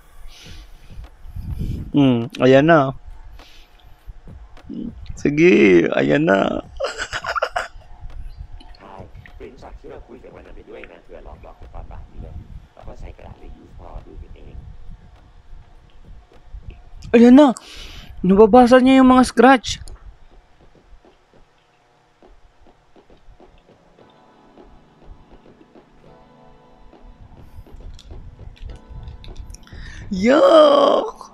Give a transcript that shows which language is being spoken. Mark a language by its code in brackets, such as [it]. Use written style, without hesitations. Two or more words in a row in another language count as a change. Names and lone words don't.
[tl] Ayan na. Sige, ayan na. [th] ทายปริ้นช็อตที่เราคุยกันวันนั้นไปด้วยนะเผื่อลองบอกไปตอนบ่ายนี้เลยแล้วก็ใช้กระดาษรียูสพอดูกันเอง [tl] Ayan na. Nababasa niya yung mga scratch. Yuck!